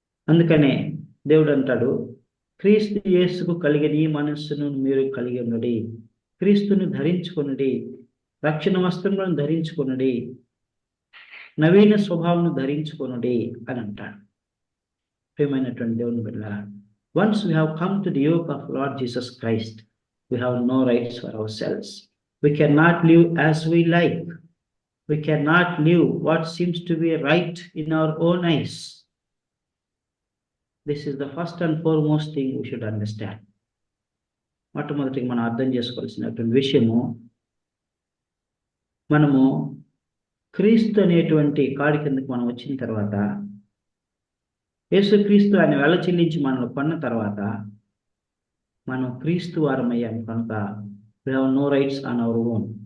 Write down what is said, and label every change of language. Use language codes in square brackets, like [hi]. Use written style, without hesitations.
[te] అందుకనే దేవుడు అంటాడు, క్రీస్తు యేసుకు కలిగిన ఈ మనస్సును మీరు కలిగి ఉన్నది, క్రీస్తుని ధరించుకొనుడి, రక్షణ వస్త్రములను ధరించుకొనుడి, నవీన స్వభావం ధరించుకొనుడి అని అంటాడు. ప్రియమైనటువంటి దేవుని బిడ్డలారా, [en] once we have come to the yoke of Lord Jesus Christ, we have no rights for ourselves. We cannot live as we like. We cannot live what seems to be right in our own eyes. This is the first and foremost thing we should understand. [te] మొట్టమొదటిగా మనం అర్థం చేసుకోవాల్సినటువంటి విషయము, మనము క్రీస్తు అనేటువంటి కాడి కిందకి మనం వచ్చిన తర్వాత, యేసుక్రీస్తు ఆయన వెల చెల్లించి మనల్ని కొన్న తర్వాత మనం క్రీస్తు వారమయ్యాం కనుక [en] we have no rights on our own.